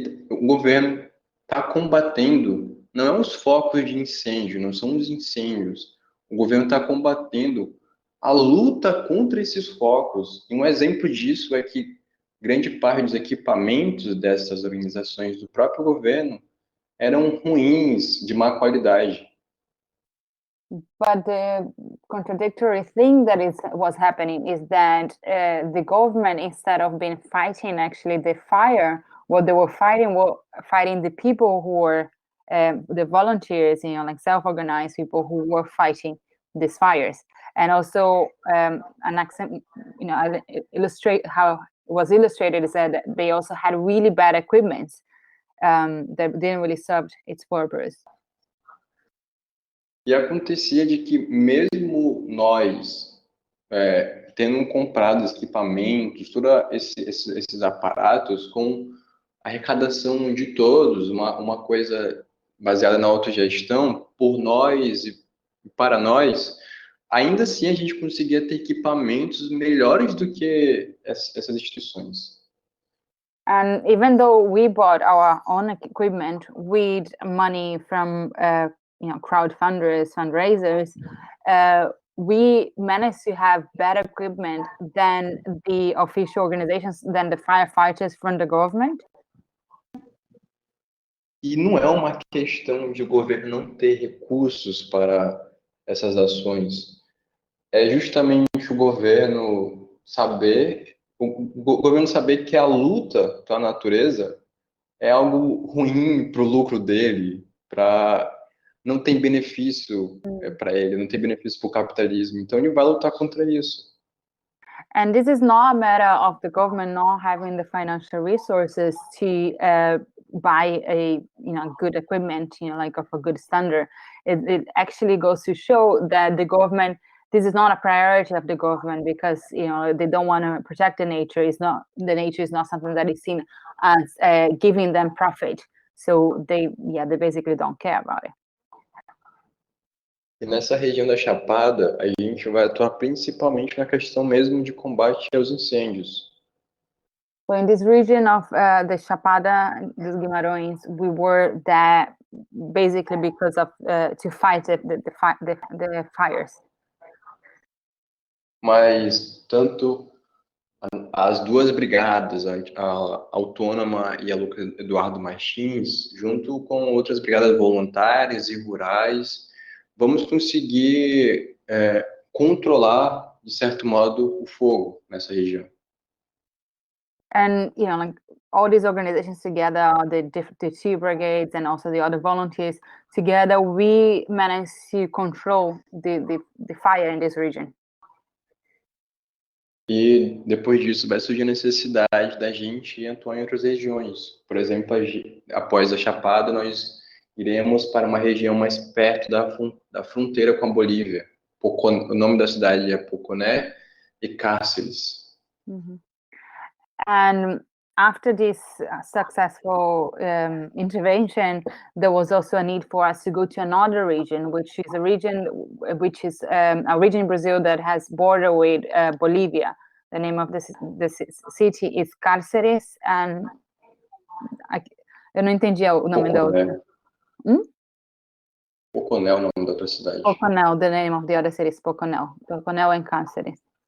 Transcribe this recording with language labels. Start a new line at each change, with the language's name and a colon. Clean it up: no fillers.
Portuguese: o governo está combatendo, não é os focos de incêndio, não são os incêndios. O governo está combatendo a luta contra esses focos. E um exemplo disso é que grande parte dos equipamentos dessas organizações do próprio governo eram ruins, de má qualidade.
English: But the contradictory thing that was happening is that the government, instead of being fighting actually the fire, what they were fighting the people who were the volunteers, like self-organized people who were fighting these fires. And also an accent, illustrate how it was illustrated is that they also had really bad equipment that didn't really serve its purpose.
Portuguese: E acontecia de que mesmo nós, tendo comprado os equipamentos, todos esses aparatos, com arrecadação de todos, uma coisa baseada na autogestão, por nós e para nós, ainda assim a gente conseguia ter equipamentos melhores do que essas instituições.
English: And even though we bought our own equipment with money from crowdfunders, fundraisers, we managed to have better equipment than the official organizations, than the firefighters from the government.
Portuguese: E não é uma questão de o governo não ter recursos para essas ações. É justamente o governo saber, governo saber que a luta pela natureza é algo ruim para o lucro dele, não tem benefício para ele, não tem benefício para o capitalismo. Então ele vai lutar contra isso.
English: And this is not a matter of the government not having the financial resources to buy a good equipment, like of a good standard. It actually goes to show that the government, this is not a priority of the government, because they don't want to protect the nature. The nature is not something that is seen as giving them profit. So they basically don't care about it.
Portuguese: E nessa região da Chapada, a gente vai atuar principalmente na questão mesmo de combate aos incêndios.
English: So in this region of the Chapada, dos Guimarães, we were there basically because of to fight the fires.
Portuguese: Mas tanto as duas brigadas, a Autônoma e a Lucas Eduardo Martins, junto com outras brigadas voluntárias e rurais, vamos conseguir controlar, de certo modo, o fogo nessa região.
English: And like all these organizations together, the two brigades and also the other volunteers together, we managed to control the fire in this region.
Portuguese: E depois disso vai surgir a necessidade da gente atuar em outras regiões. Por exemplo, após a Chapada, nós iremos para uma região mais perto da fronteira com a Bolívia. O nome da cidade é Poconé e Cáceres. Mm-hmm.
English: And after this successful intervention, there was also a need for us to go to another region, which is a region in Brazil that has border with Bolivia. The name of this city is Cáceres, and
Portuguese: eu não entendi o nome da outra. Poconé é o nome da outra cidade.
English: Poconé, the name of the other city is Poconé. Poconé and Cáceres.